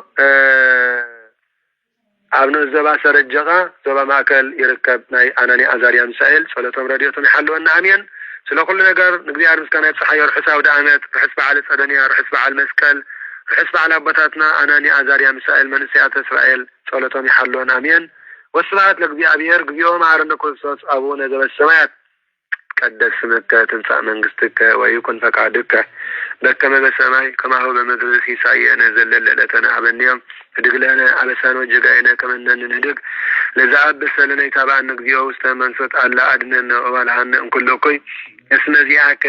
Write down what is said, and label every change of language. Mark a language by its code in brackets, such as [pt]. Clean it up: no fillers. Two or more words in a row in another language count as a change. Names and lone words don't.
[ti] አብነ ዘባ ሰረጀቃ ዘባ ማእከል ይርከብ ናይ አናኒ አዛሪያ ሚሳኤል ጸሎቶም ረድኤቶም ይሐልወና አሜን። ስለ ኩሉ ነገር ንእግዚአብሔር ምስጋና ይብጽሐዮ ርሑስ አውደ ዓመት ርሑስ በዓል ጸደንያ ርሑስ በዓል መስቀል ርሑስ በዓል አባታትና አናኒ አዛሪያ ሚሳኤል መንስያተ እስራኤል ጸሎቶም ይሐልወና አሜን። [gez] ወስብሐት ለእግዚአብሔር እግዚኦ መሐረነ ክርስቶስ አቡነ ዘበሰማያት ቀደስ ስምከ ትምጻእ መንግስትከ ወይኩን ፈቃድከ በከመ በሰማይ ከማሁ በምድር ሲሳየነ ዘለለዕለተነ ሀበነ ዮም ህድግ ለነ አበሳነ ወጌጋየነ ከመ ንሕነግ ለዘአብሰለነ ይታብአነ እግዚኦ ውስተ መንሱት አላ አድኅነነ ወባልሐነ እምኩሉ እኩይ እስመ ዚአከ